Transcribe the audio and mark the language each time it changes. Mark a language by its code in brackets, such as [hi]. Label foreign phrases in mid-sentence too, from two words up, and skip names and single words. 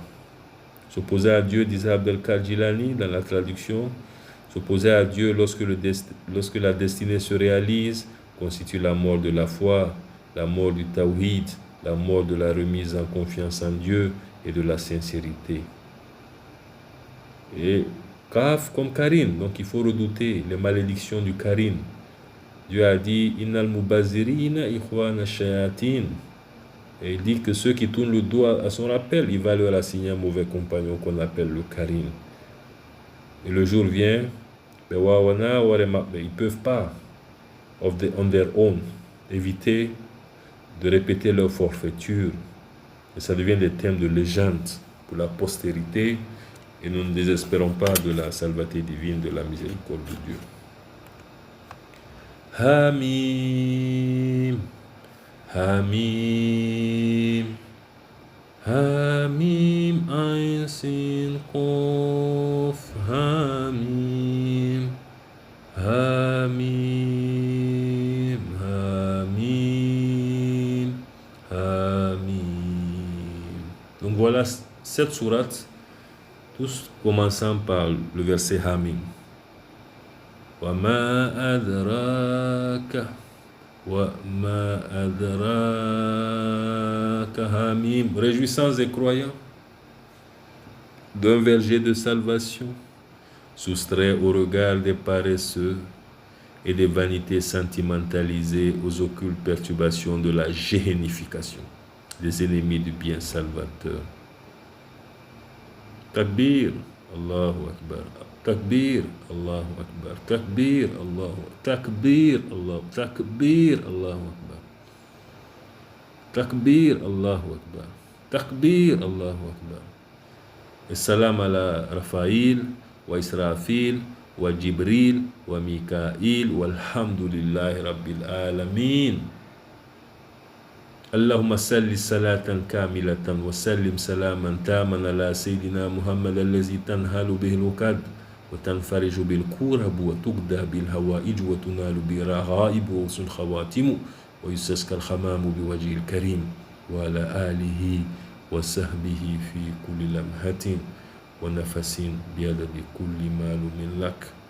[fr] S'opposer à Dieu, disait Abdelkader Jilani dans la traduction, s'opposer à Dieu lorsque la destinée se réalise constitue la mort de la foi, la mort du tawhid, la mort de la remise en confiance en Dieu et de la sincérité. Et Kaf comme Karin, donc il faut redouter les malédictions du Karin. Dieu a dit [ar] إن المبذرين إخوان الشياطين. [fr] Et il dit que ceux qui tournent le dos à son rappel, il va leur assigner un mauvais compagnon qu'on appelle le Karin. Et le jour vient, mais ils ne peuvent pas, [en] on their own, [fr] éviter de répéter leur forfaiture. Et ça devient des thèmes de légende pour la postérité. Et nous ne désespérons pas de la salvaté divine, de la miséricorde de Dieu. [ar] حم حم حم عسق حم حم حم حم. [fr] Donc voilà 7 sourates, tous commençant par le verset Hamim. [ar] وما أدراك وما أدراك حم. [fr] Réjouissance des croyants d'un verger de salvation, soustrait au regard des paresseux et des vanités sentimentalisées aux occultes perturbations de la génification des ennemis du bien salvateur. [ar] تكبير الله أكبر. تكبير الله أكبر تكبير الله أكبر. تكبير الله تكبير الله أكبر. تكبير الله أكبر. تكبير الله أكبر سلام على رفائيل وإسرافيل وجبريل وميكائيل, والحمد لله رب العالمين. اللهم صل صلاة كاملة وسلم سلاما تاما على سيدنا محمد الذي تنهال به العقد وتنفرج بالكرب وتقضى بالهوائج وتنال بالرغائب وحسن الخواتم ويستسقى الغمام بوجه الكريم وعلى آله وصحبه في كل لمحة ونفس بعدد كل معلوم لك.